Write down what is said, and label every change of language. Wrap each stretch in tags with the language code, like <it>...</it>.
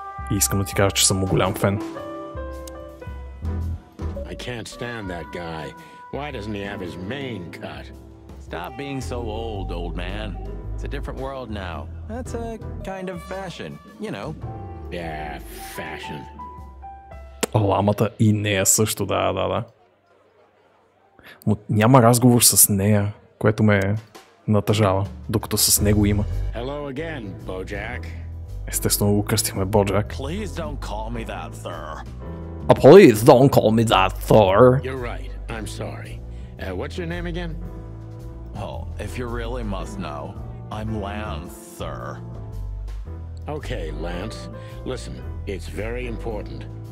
<bg>И искам да ти кажа, че съм му голям фен.</bg> <en>I can't stand that guy. Why doesn't he have his mane cut? Stop being so old man. It's a different world now. That's a kind of fashion, you know. Yeah, fashion.</en> <bg>Ламата и нея също, да. Но няма разговор с нея, което ме натъжава, докато с него има.</bg> <en>Hello again, Bojack.</en> <bg>Естествено го кръстихме Боджак.</bg> <en>Please don't call me that, sir. Please don't call me that, sir. You're right. I'm sorry. What's your name again? Well, if you really must know, I'm Lance, sir. Okay, Lance. Listen, it's very important.</en>